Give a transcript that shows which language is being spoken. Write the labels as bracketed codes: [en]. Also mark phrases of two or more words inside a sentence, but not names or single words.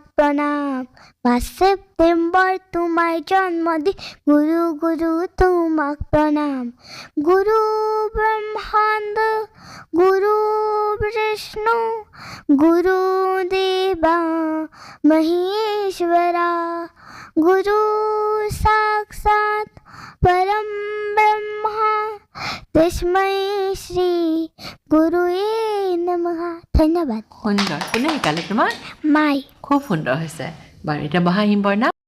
[as] প্ৰণাম 5 সেপ্টেম্বৰ তোমাৰ জন্মদিন গুৰু গুৰু তোমাক প্ৰণাম [sa] গুৰু ব্ৰহ্মাণ্ড গুৰু বিষ্ণু গুৰু দেৱা মহেশ্বৰা গুৰু সাক্ষাৎ परम ब्रह्मा तस्मै श्री गुरुवे नमः ধন্যবাদ [as] সুন্দৰ কোনে শিকালে তোমাক মাই খুব সুন্দৰ হৈছে বাৰু এতিয়া বহা হিমবৰ্ণা